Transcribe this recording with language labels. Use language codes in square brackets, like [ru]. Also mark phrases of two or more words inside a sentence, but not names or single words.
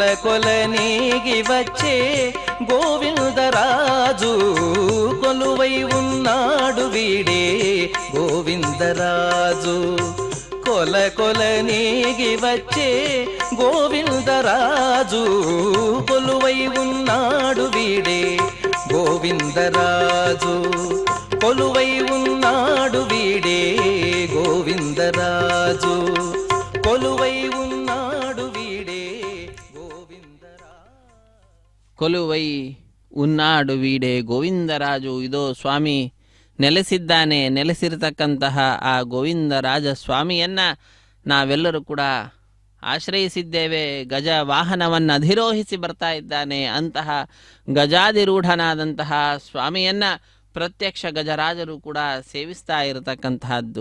[te] కొల నీగి వచ్చే గోవిందరాజు కొలువై ఉన్నాడు వీడే గోవిందరాజు కొల కొల నీగి వచ్చే గోవిందరాజు కొలువై ఉన్నాడు వీడే గోవిందరాజు కొలువై ఉన్నాడు వీడే గోవిందరాజు కొలువై ఉన్నాడు వీడే కొలువై ఉన్నాడు వీడే గోవిందరాజు. [kn] ಇದೋ ಸ್ವಾಮಿ ನೆಲೆಸಿದ್ದಾನೆ. ನೆಲೆಸಿರತಕ್ಕಂತಹ ಆ ಗೋವಿಂದರಾಜ ಸ್ವಾಮಿಯನ್ನ ನಾವೆಲ್ಲರೂ ಕೂಡ ಆಶ್ರಯಿಸಿದ್ದೇವೆ. ಗಜ ವಾಹನವನ್ನು ಅಧಿರೋಹಿಸಿ ಬರ್ತಾ ಇದ್ದಾನೆ. ಅಂತಹ ಗಜಾಧಿರೂಢನಾದಂತಹ ಸ್ವಾಮಿಯನ್ನ ಪ್ರತ್ಯಕ್ಷ ಗಜರಾಜರು ಕೂಡ ಸೇವಿಸ್ತಾ ಇರತಕ್ಕಂತಹದ್ದು.